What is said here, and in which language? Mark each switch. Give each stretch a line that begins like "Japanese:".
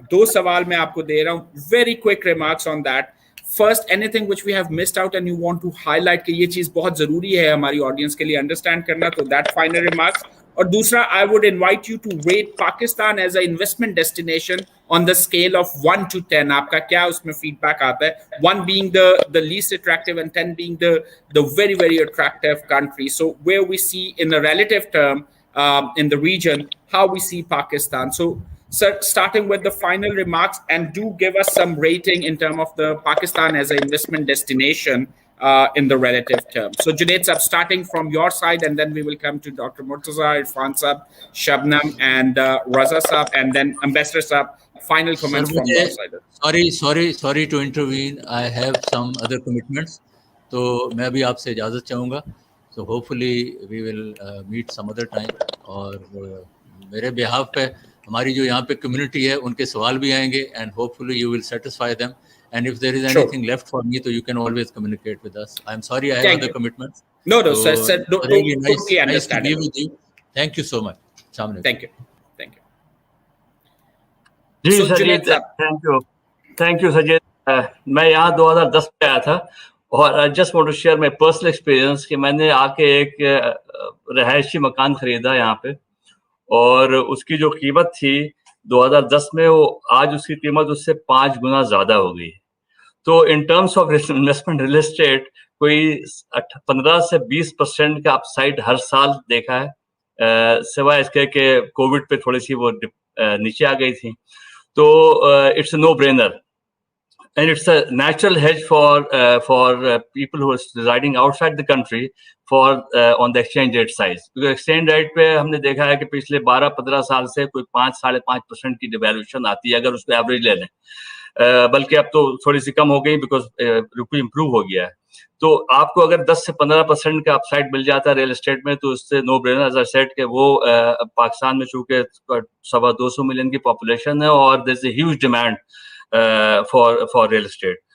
Hindi: 2 सवाल मैं आपको दे रहा हूं,
English: Very quick remarks on that. First, anything which we have missed out and you want to highlight
Hindi: कि ये चीज बहुत जरूरी है हमारी ऑडियंस के लिए अंडरस्टैंड करना, तो
English: That final remarks.
Hindi: और दूसरा,
English: I would invite you to rate Pakistan as a investment destination on the scale of 1 to 10.
Hindi: आपका क्या उसमें feedback आता है?
English: 1 being the least attractive and 10 being the very, very attractive country. So where we see in a relative term in the region, how we see Pakistan. So sir, starting with the final remarks, and do give us some rating in terms of the Pakistan as an investment destination in the relative term. So Junaid Sab, starting from your side, and then we will come to Dr. Murtaza, Irfan Sab, Shabnam, and Raza Sab, and then Ambassador Sab. Final comments from your side. Sorry to intervene. I have some other commitments.
Hindi: तो मैं भी आपसे इजाज़त चाहूँगा.
English: So hopefully we will meet some other time.
Hindi: और मेरे behalf पे हमारी जो यहाँ पे community है उनके सवाल भी आएंगे,
English: and hopefully you will satisfy them. And if there is anything left for me, so you can always communicate with us. I'm sorry I have other commitments. No, so sir. Really nice to be understandable. with you. Thank you so much. Thank you. जी So, Sajid, Junaid, thank you Sajid.
Hindi: मैं यहाँ 2010 में आया था, और
English: just want to share my personal experience
Hindi: कि मैंने आके एक रहायशी मकान खरीदा यहाँ पे, और उसकी जो कीमत थी 2010 में, वो आज उसकी कीमत उससे 5 गुना ज्यादा हो गई. तो
English: in terms of investment
Hindi: real estate कोई 15 से 20% का अपसाइड हर साल देखा है, सिवाय इसके कि कोविड पे थोड़ी सी वो नीचे आ गई थी.
English: तो it's a no-brainer, and it's a natural hedge for people who are residing outside the country for on the exchange rate size. Because exchange rate
Hindi: पे हमने देखा है कि पिछले 12-15 साल से कोई 5-5.5% की डिवैल्यूएशन आती है अगर उसको एवरेज ले लें, बल्कि अब तो थोड़ी सी कम हो गई बिकॉज रुपी इम्प्रूव हो गया है. तो आपको अगर 10 से 15% का अपसाइड मिल जाता है रियल एस्टेट में, तो उससे
English: no brainer as I said
Hindi: कि वो पाकिस्तान में चूंकि 250 मिलियन की पॉपुलेशन है और
English: There is a huge demand for real estate.